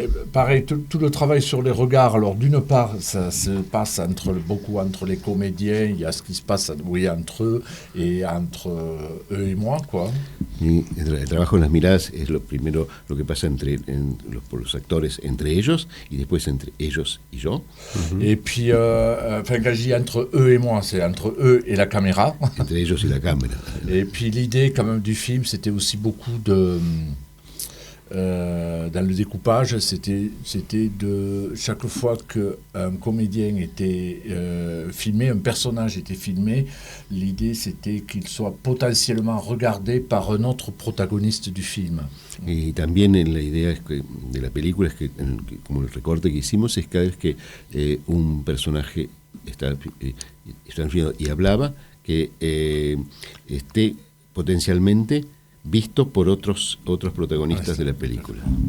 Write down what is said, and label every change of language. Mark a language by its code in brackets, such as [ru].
[fr] Pareil, tout le travail sur les regards. Alors, d'une part, ça se passe beaucoup entre les comédiens. Il y a ce qui se passe, entre eux et entre eux et moi, quoi. [es] Y el trabajo en las miradas es lo que pasa por los actores entre ellos y después entre ellos y yo. Uh-huh. [fr] Et puis, quand je dis entre eux et moi, c'est entre eux et la caméra. [es] Entre ellos y la cámara. [fr] Et puis, l'idée, quand même, du film, c'était aussi beaucoup de... dans le découpage, c'était de chaque fois qu'un comédien était filmé, un personnage était filmé, l'idée c'était qu'il soit potentiellement regardé par un autre protagoniste du film. [es] Y también la idea de la película es que, como el recorte que hicimos, es cada vez que un personaje estaba filmado y hablaba, que esté potencialmente visto por otros protagonistas de la película.